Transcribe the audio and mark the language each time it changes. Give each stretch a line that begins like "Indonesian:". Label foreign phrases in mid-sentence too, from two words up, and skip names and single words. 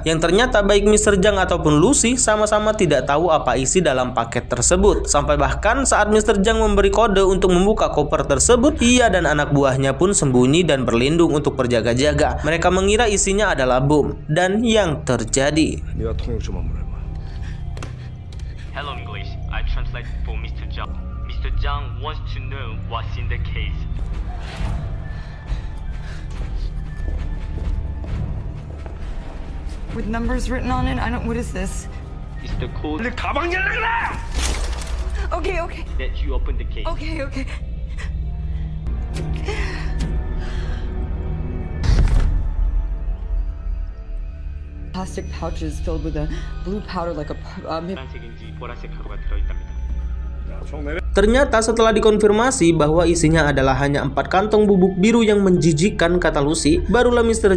Indonesian: Yang ternyata baik Mr. Zhang ataupun Lucy sama-sama tidak tahu apa isi dalam paket tersebut. Sampai bahkan saat Mr. Zhang memberi kode untuk membuka koper tersebut, ia dan anak buahnya pun sembunyi dan berlindung untuk berjaga-jaga. Mereka mengira isinya adalah bom, dan yang terjadi.
English: Hello English, I translate for Mr. Zhang. Mr. Zhang wants to know what's in the case. With numbers written on it? What is this? It's the code Okay. that you open the case. Okay. Plastic pouches filled with a blue powder like a
Korean: 파란색인지 보라색 가루가 들어있답니다.
Indonesian: Ternyata setelah dikonfirmasi bahwa isinya adalah hanya 4 kantong bubuk biru yang menjijikkan, kata Lucy, barulah Mr.